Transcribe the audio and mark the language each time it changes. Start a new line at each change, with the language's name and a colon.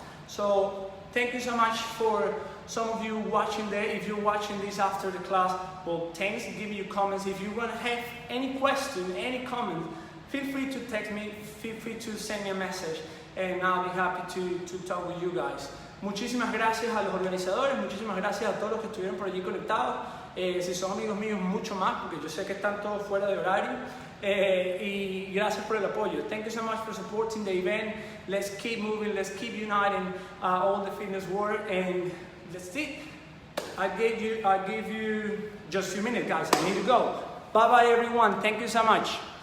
English: So thank you so much for some of you watching there. If you're watching this after the class, thanks. Give me your comments. If you're gonna have any question, any comment, feel free to text me. Feel free to send me a message, and I'll be happy to talk with you guys.
Spanish: Muchísimas gracias a los organizadores, muchísimas gracias a todos los que estuvieron por allí conectados. Si son amigos míos, mucho más, porque yo sé que están todos fuera de horario. Y gracias por el apoyo.
English: Thank you so much for supporting the event. Let's keep moving, let's keep uniting all the fitness world, and let's see. I give you just a few minutes, guys. I need to go. Bye bye, everyone. Thank you so much.